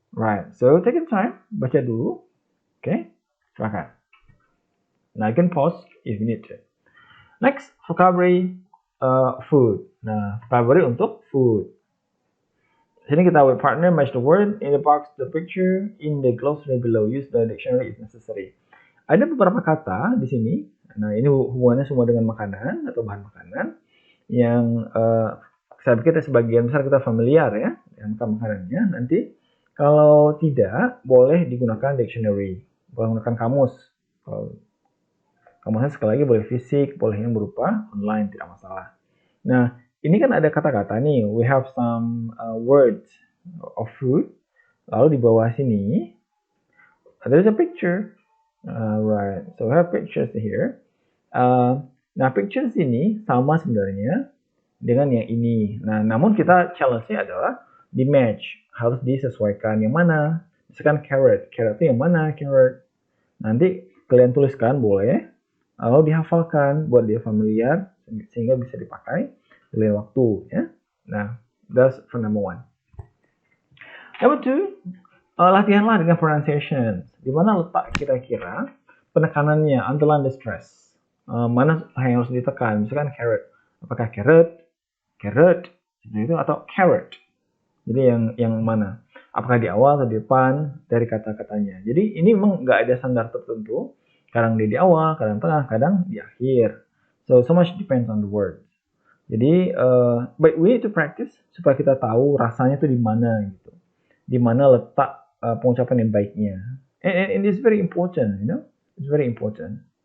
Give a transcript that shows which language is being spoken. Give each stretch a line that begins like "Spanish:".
English: Right, so take your time, baca dulu. Oke, silakan. Now you can pause if you need to. Next, vocabulary food.
Indonesian: Nah, vocabulary untuk food.
English: Sini kita with partner match the word in the box, the picture in the glossary below. Use the dictionary if necessary. Ada beberapa kata di sini.
Indonesian: Nah, ini hubungannya semua dengan makanan atau bahan makanan yang saya pikir sebagian besar kita familiar ya dengan makanannya. Nanti kalau tidak boleh digunakan dictionary, boleh menggunakan kamus. Kamusnya sekali lagi boleh fisik, boleh yang berupa online, tidak masalah. Nah, ini kan ada kata-kata nih.
English: We have some words of food.
Indonesian: Lalu di bawah sini, there's a picture.
English: Right, so we have pictures here.
Indonesian: Nah, pictures ini sama sebenarnya dengan yang ini. Nah, namun kita challenge-nya adalah di match. Harus disesuaikan yang mana. Misalkan carrot. Carrot itu yang mana carrot? Nanti kalian tuliskan boleh. Lalu dihafalkan buat dia familiar sehingga bisa dipakai di lain waktu ya.
English: Nah, that's for number 1. Number 2, latihanlah dengan pronunciation.
Indonesian: Di mana letak kira-kira penekanannya, underline the stress. Mana yang harus ditekan? Misalkan carrot. Apakah carrot, seperti itu atau carrot? Jadi yang mana? Apakah di awal atau di depan dari kata-katanya? Jadi ini memang nggak ada standar tertentu. Kadang di awal, kadang tengah, kadang di akhir.
English: So much depends on the words.
Indonesian: Jadi, but we need to practice supaya kita tahu rasanya itu di mana gitu. Di mana letak pengucapan yang baiknya.
English: And it's very important, It's very important.